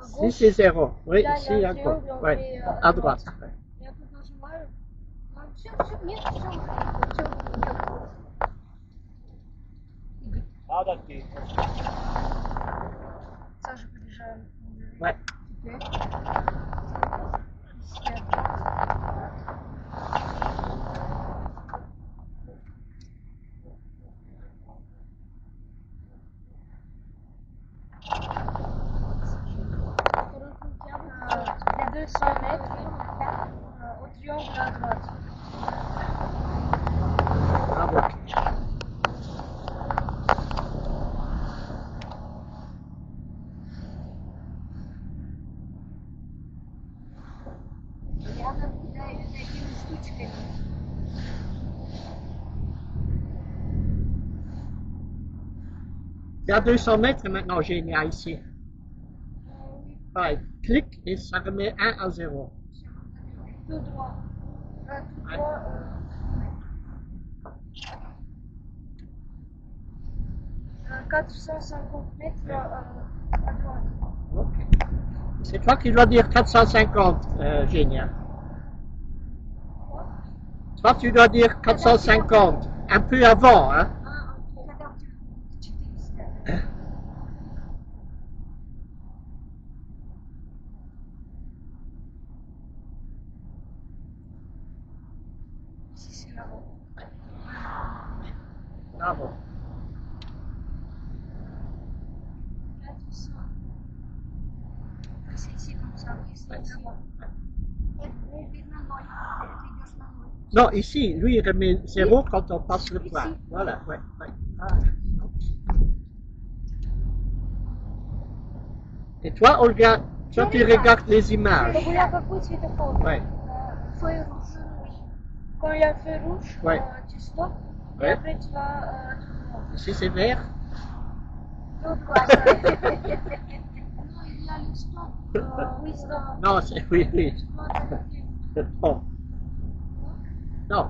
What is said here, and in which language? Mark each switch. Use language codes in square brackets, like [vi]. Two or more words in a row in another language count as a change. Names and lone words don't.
[fr] Ici, gauche. c'est 0. Oui, Là, il y ici, a un à droite. triangle, on Ouais, fait, à droite. Ouais. [ru] Я тут нажимаю. Все, нет, все. Саша, побежаем. [fr] Ouais. Теперь. Ici, à droite. Les 200 mètres au triangle à droite. Bravo. [ru] Рядом такими штучками. [fr] Il y a 200 mètres maintenant, Génia, ici. Ouais, clique et ça remet 1 à 0. Tout droit. Tout Ouais. droit. 450 mètres à droite. Ok. C'est toi qui dois dire 450, Génia. Toi, tu dois dire 450. Un peu avant, hein. Ah, ok. [ru] Когда у тебя 400. [fr] Ici, c'est là-haut. Bravo. 400. C'est ici comme ça, oui, c'est ici. [ru] Видно ноль. Ты идешь на ноль. [fr] Non, ici, lui, il remet 0 quand on passe le point. Voilà, ouais, ouais. Ah. Et toi, Olga, toi, tu regardes les images. [ru] Чтобы я какой светофор? [fr] Ouais. feu rouge, oui. Quand il y a le feu rouge, Ouais. tu stoppes. Et Ouais. après, tu vas tout droit. Si c'est vert, Tout droit, ça. Non, il y a le stop. Oui, stop. non, c'est oui, oui. Tu dois t'arrêter. Non. Non.